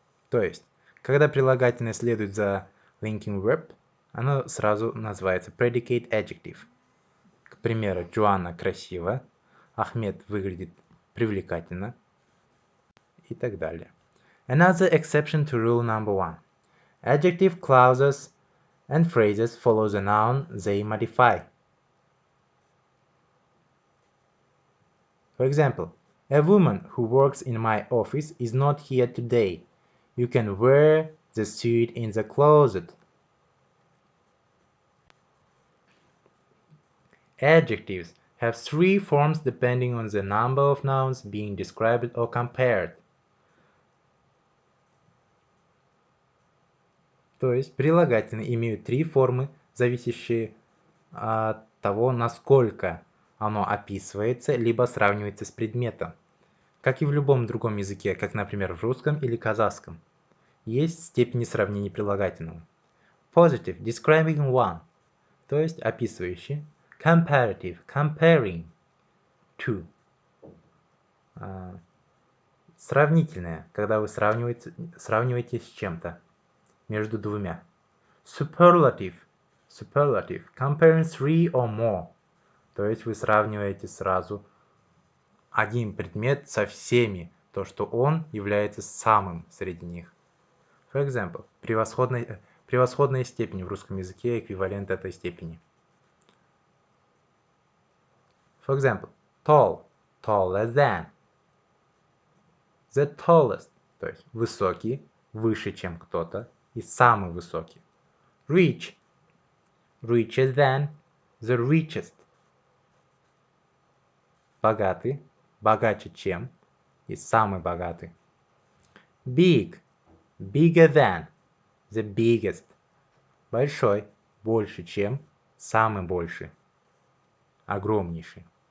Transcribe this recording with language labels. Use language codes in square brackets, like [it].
[ru] То есть, когда прилагательное следует за linking verb, оно сразу называется predicate adjective. К примеру, Джоанна красива, Ахмед выглядит привлекательно и так далее. [en] Another exception to rule number 1. Adjective clauses and phrases follow the noun they modify. For example, a woman who works in my office is not here today. You can wear the suit in the closet. Adjectives have three forms depending on the number of nouns being described or compared. [ru] То есть прилагательные имеют три формы, зависящие от того, насколько оно описывается, либо сравнивается с предметом. Как и в любом другом языке, как, например, в русском или казахском, есть степени сравнения прилагательного. [en] Positive, describing one, [ru] то есть описывающий. [en] Comparative, comparing two. [ru] Сравнительное, когда вы сравниваете с чем-то, между двумя. [en] Superlative, comparing three or more, [ru] то есть вы сравниваете сразу один предмет со всеми, то, что он является самым среди них. [en] For example, [ru] превосходная степень в русском языке эквивалент этой степени. [en] For example, tall, taller than. The tallest, [ru] то есть высокий, выше, чем кто-то, и самый высокий. [en] Rich, richer than, the richest. [ru] Богатый, богаче, чем, и самый богатый. Big, bigger than, the biggest. Большой, больше, чем, самый больший, огромнейший.